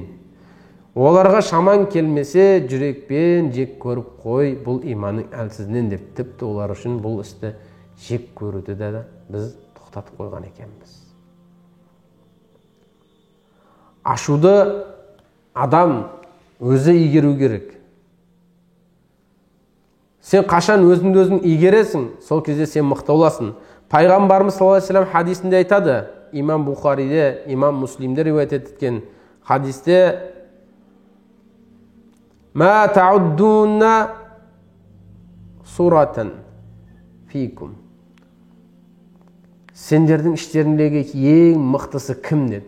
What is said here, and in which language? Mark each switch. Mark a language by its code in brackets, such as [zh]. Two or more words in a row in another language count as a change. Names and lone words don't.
[kk] Оларға шаман келмесе жүрекпен жек көріп қой, бұл иманның әлсіздігінен деп, тіпті олар үшін бұл істі жек көруді де біз тоқтатып қойған екенбіз. Ашуды адам өзі игеру керек. Сен қашан өзіңді өзің игересің, сол кезде сен мықты боласың. Пайғамбарымыз [ar] صلى الله عليه وسلم [kk] хадисінде айтады, имам Бухариде, имам Муслимде риуаят еткен хадисте: [ar] «ما تعدون الصرعة فيكم». [kk] Сендердің іштеріңдегі ең мықтысы кім деді?